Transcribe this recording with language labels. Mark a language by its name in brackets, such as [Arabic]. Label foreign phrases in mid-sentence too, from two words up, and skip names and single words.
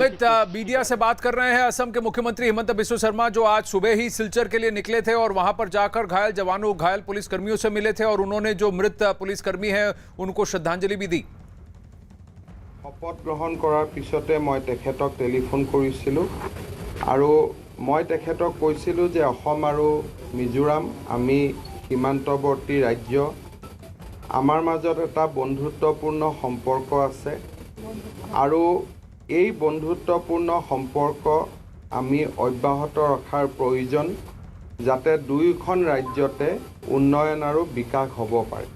[Hindi] अमित मीडिया से बात कर रहे हैं असम के मुख्यमंत्री हिमंता बिस्वा शर्मा, जो आज सुबह ही सिलचर के लिए निकले थे और वहां पर जाकर घायल पुलिसकर्मियों से मिले थे और उन्होंने जो मृत पुलिसकर्मी हैं उनको श्रद्धांजलि भी दी। [Assamese] শপত গ্ৰহণ কৰাৰ পিছতে মই তেখেতক টেলিফোন কৰিছিলোঁ আৰু মই তেখেতক टेलिफोन करिसिलु आरो मैं तेखेतक কৈছিলো যে অসম আৰু মিজোৰাম আমি সীমান্তৱৰ্তী ৰাজ্য, আমাৰ মাজত এটা বন্ধুত্বপূৰ্ণ সম্পৰ্ক আছে আৰু এই বন্ধুত্বপূৰ্ণ সম্পৰ্ক আমি অব্যাহত ৰখাৰ প্ৰয়োজন, যাতে দুয়োখন ৰাজ্যতে উন্নয়ন আৰু বিকাশ হ'ব পাৰে।